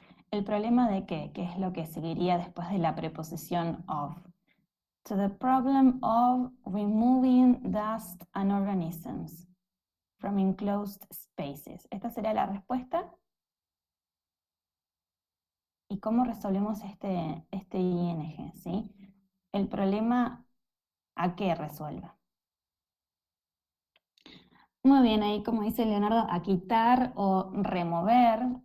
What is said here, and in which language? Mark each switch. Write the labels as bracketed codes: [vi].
[es] ¿El problema de qué? ¿Qué es lo que seguiría después de la preposición of? [en] To the problem of removing dust and organisms from enclosed spaces. [es] Esta sería la respuesta. ¿Y cómo resolvemos este ing? ¿Sí? El problema, ¿a qué resuelve? Muy bien, ahí como dice Leonardo, a quitar o remover.